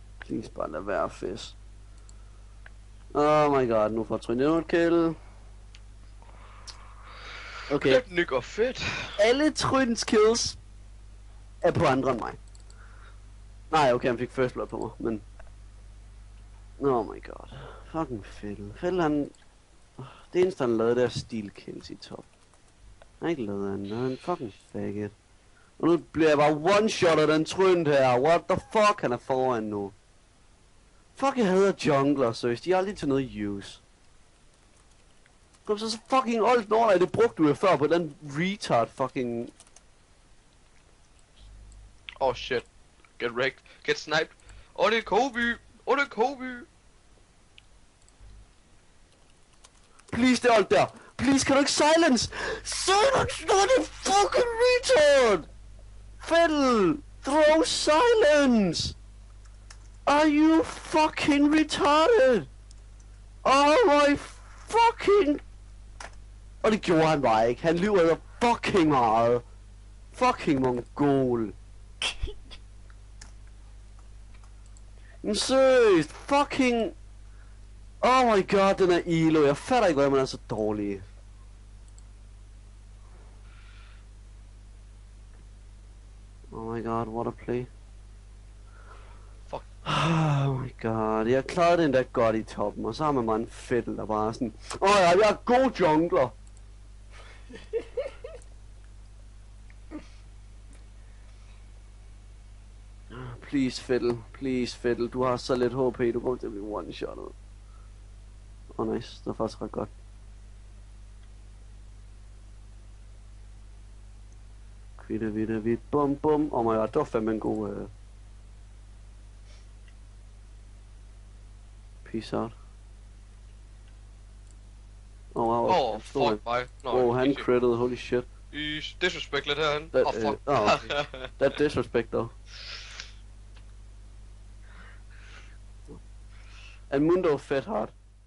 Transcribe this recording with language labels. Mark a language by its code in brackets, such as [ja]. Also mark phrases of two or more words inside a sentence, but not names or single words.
[da] Please bare lad være fes. [en] Oh my god, [da] nu får jeg trynet endnu et kill. Okay. Det går fedt. Alle Tryns kills er på andre end mig. Nej, okay, han fik [en] first blood [da] på mig, men... [en] Oh my god. [da] Fucking Fettel. Fettel han... Det eneste han lavede, det er [en] steal kills [da] i top. Han har ikke lavet andet, han er en fucking faggot. Og nu bliver jeg bare one-shot af den Trynt her. [en] What the fuck, [da] han er foran nu. Fuck, jeg hader jungler, seriøst. De er aldrig til noget use. Kom så fucking old Norlej, det brugte du jo før på den [en] retard fucking... Oh shit. Get wrecked. Get sniped. [da] Det er Kobe. Det er Kobe. Please, det er alt der. Please, kan du ikke silence? [en] Silence, not a fucking retard! Fettel, throw silence! Are you fucking retarded? Oh my fucking... [da] Og det gjorde han bare ikke. Han lyver jo fucking meget. Fucking mongol. Men seriøst, fucking... [en] Oh my god, [da] den er elo. Jeg fatter ikke, hvordan man er så dårlig. [en] Oh my god, what a play. Fuck. Oh my god, [da] jeg klarede den der godt i toppen, og så har man bare en Fettel, der bare er sådan... ja, jeg er god jungler. Please Fettel, du har så lidt HP, du kommer til at blive one-shottet. Nice, det var faktisk ret godt. Kvitte, bum bum. [en] Oh my god, [da] det var fandme en god... [en] Peace out. Wow. [da] Fuck mig. No, han crittede, [en] holy shit. [da] Disrespect lidt herhen. [en] Fuck. Okay. That disrespect though. And Mundo fed hard.